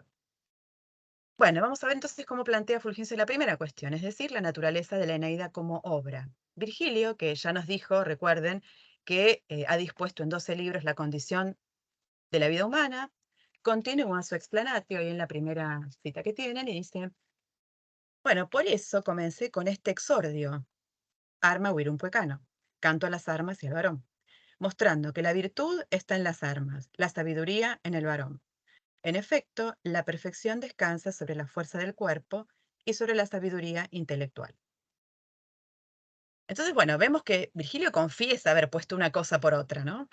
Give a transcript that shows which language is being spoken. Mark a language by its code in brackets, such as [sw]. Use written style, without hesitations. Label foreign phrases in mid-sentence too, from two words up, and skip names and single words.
[es] Bueno, vamos a ver entonces cómo plantea Fulgencio la primera cuestión, es decir, la naturaleza de la Eneida como obra. Virgilio, que ya nos dijo, recuerden, que ha dispuesto en 12 libros la condición de la vida humana, continúa su explanatio y en la primera cita que tienen y dice, bueno, por eso comencé con este exordio, [la] arma virum puecano, [es] canto a las armas y al varón, mostrando que la virtud está en las armas, la sabiduría en el varón. En efecto, la perfección descansa sobre la fuerza del cuerpo y sobre la sabiduría intelectual. Entonces, bueno, vemos que Virgilio confiesa haber puesto una cosa por otra, ¿no?